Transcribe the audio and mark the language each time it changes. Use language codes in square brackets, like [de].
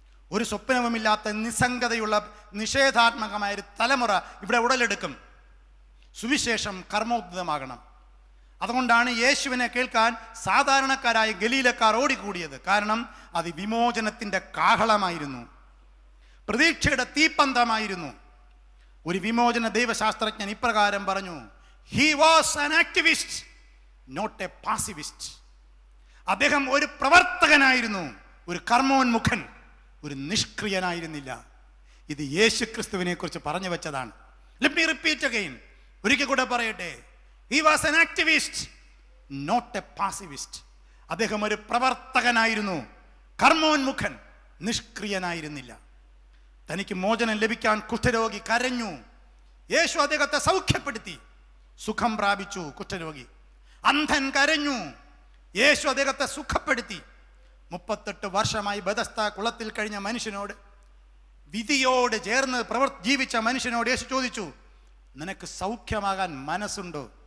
[ml] ഒരു സ്വപ്നവുമില്ലാത്ത നിസ്സംഗതയുള്ള നിഷേധാത്മകമായ ഒരു തലമുറ ഇവിടെ ഉടലെടുക്കും. സുവിശേഷം കർമ്മോദ്ധിതമാകണം. അതുകൊണ്ടാണ് യേശുവിനെ കേൾക്കാൻ സാധാരണക്കാരായ ഗലീലക്കാർ ഓടിക്കൂടിയത്. കാരണം അത് വിമോചനത്തിൻ്റെ കാഹളമായിരുന്നു, പ്രതീക്ഷയുടെ തീപ്പന്തമായിരുന്നു. ഒരു വിമോചന ദൈവശാസ്ത്രജ്ഞൻ ഇപ്രകാരം പറഞ്ഞു: [en] He was an activist, not a pacifist. [ml] അദ്ദേഹം ഒരു പ്രവർത്തകനായിരുന്നു, ഒരു കർമ്മോന്മുഖൻ, ഒരു നിഷ്ക്രിയനായിരുന്നില്ല. ഇത് യേശു ക്രിസ്തുവിനെ കുറിച്ച് പറഞ്ഞു വെച്ചതാണ്. [en] Let me repeat again. [ml] ഒരിക്കൽ കൂടെ പറയട്ടെ. [en] He was an activist, not a pacifist. [ml] അദ്ദേഹം ഒരു പ്രവർത്തകനായിരുന്നു, കർമ്മോന്മുഖൻ, നിഷ്ക്രിയനായിരുന്നില്ല. തനിക്ക് മോചനം ലഭിക്കാൻ കുഷ്ഠരോഗി കരഞ്ഞു. യേശു അദ്ദേഹത്തെ സൗഖ്യപ്പെടുത്തി. സുഖം പ്രാപിച്ചു കുഷ്ഠരോഗി. അന്ധൻ കരഞ്ഞു. യേശു അദ്ദേഹത്തെ സുഖപ്പെടുത്തി. 38 വർഷമായി ബെഥസ്ത കുളത്തിൽ കഴിഞ്ഞ മനുഷ്യനോട്, വിധിയോട് ചേർന്ന് ജീവിച്ച മനുഷ്യനോട് യേശു ചോദിച്ചു, നിനക്ക് സൗഖ്യമാകാൻ മനസ്സുണ്ടോ?